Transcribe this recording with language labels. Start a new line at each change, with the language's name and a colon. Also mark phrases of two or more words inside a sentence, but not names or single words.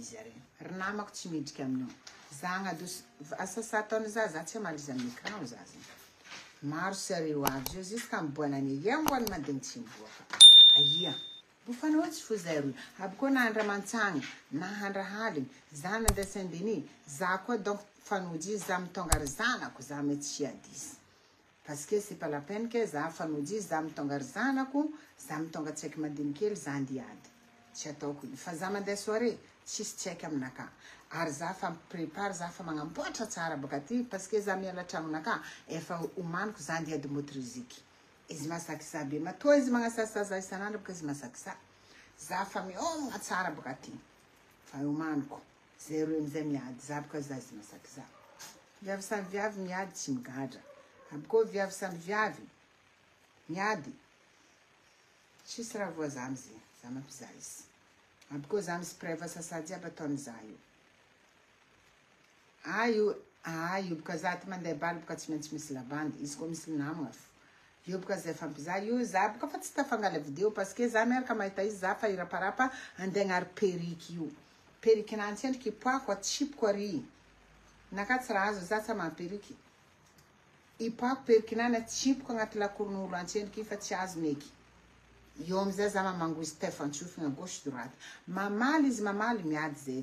Malagasy: izy are ry namako tsy miditra aminio za agnadoso asasa taona za tsy amaly izy amin'ny écran za maro sareo avy io jusqu'à miboanany iamboany madigny tsy miboaka aia bufanao tsy fo zero aboko na andra mantsagny na handra haligny za nandeha Saint-Denis za koa donc fanojy za mitonga ry zanako za mety tsy adisy
French: parce que c'est pas la peine que
Malagasy: za fanojy za mitonga ry zanako za mitonga tsaiky madinikely za andiady tsy ataoko fa za mandeha soirée tsisy tsaiky aminaka ary za fa prépare za fa magnamboatra tsara baka ty
French: parce que
Malagasy: za miala tragnonaka efa omaniko za andiady motriziky izy masaky za be matoa izy magnasasa za isanandro baka izy masaky za fa miomagna tsara baka ty fa omaniko zero amizay miady za baka za izy masaky za viavy samy viavy miady tsy migadra aboko viavy samy viavy miady tsisy raha voa za amizay za mampizaha izy aboko za misy preuve sasa jiaby ataony za io io boka za ty mandeha baly boka tsy maintsy misy lavandy izy koa misy namagna fo io boka zay fampizaha io za boka fa tsy tafangala video
French: parce que
Malagasy: za miaraka mahita izy za fa iraparapa andeha agnary periky io periky nantsy endriky ipoako atsipiko ary naka tsy raha azo za tsy mamperiky ipoako periky nany atsipiko agnaty lakoron'olo antsy endriky fa tsy azo meky io amizay za mamango izy tefantsofina
French: gauche droite
Malagasy: mamaly izy mamaly miady zay